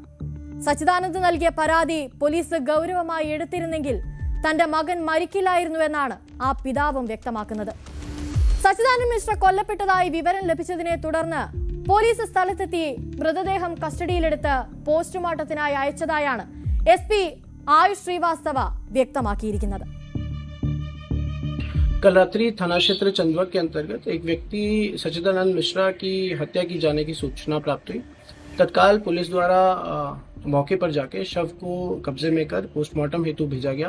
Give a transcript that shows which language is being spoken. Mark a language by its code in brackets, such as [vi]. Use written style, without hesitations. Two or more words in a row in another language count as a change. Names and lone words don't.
[ml] സച്ചിദാനന്ദ് നൽകിയ പരാതി പോലീസ് ഗൗരവമായി എടുത്തിരുന്നെങ്കിൽ തന്റെ മകൻ മരിക്കില്ലായിരുന്നു എന്നാണ് ആ പിതാവും വ്യക്തമാക്കുന്നത്. സച്ചിദാനന്ദ് മിശ്ര കൊല്ലപ്പെട്ടതായി വിവരം ലഭിച്ചതിനെ തുടർന്ന് പോലീസ് സ്ഥലത്തെത്തി മൃതദേഹം കസ്റ്റഡിയിലെടുത്ത് പോസ്റ്റ്മോർട്ടത്തിനായി അയച്ചതായാണ് SP आयुष श्रीवास्तव व्यक्तमाकिയിരിക്കുന്നത്. [hi] कल रात्रि थाना क्षेत्र चंदवक के अंतर्गत एक व्यक्ति सच्चिदानंद मिश्रा की हत्या की जाने की सूचना प्राप्त हुई। तत्काल पुलिस द्वारा मौके पर जाके शव को कब्जे में कर पोस्टमार्टम हेतु भेजा गया।